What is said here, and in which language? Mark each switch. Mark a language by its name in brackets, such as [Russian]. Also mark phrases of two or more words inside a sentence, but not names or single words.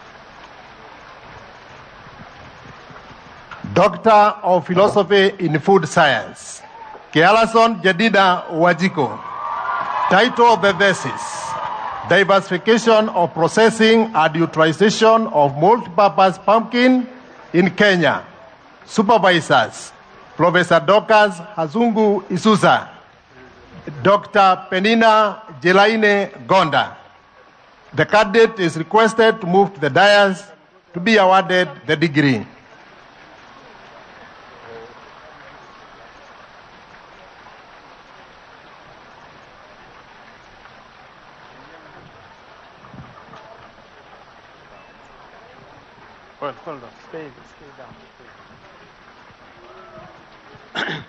[English] Doctor of Philosophy in Food Science, Kialason Jedida Wajiko. Title of the thesis, Diversification of Processing and Utilization of Multi-Purpose Pumpkin in Kenya. Supervisors, Professor Dokas Hazungu Isusa, Dr. Penina Jelaine Gonda. The candidate is requested to move to the dais to be awarded the degree. Hold on, stay down.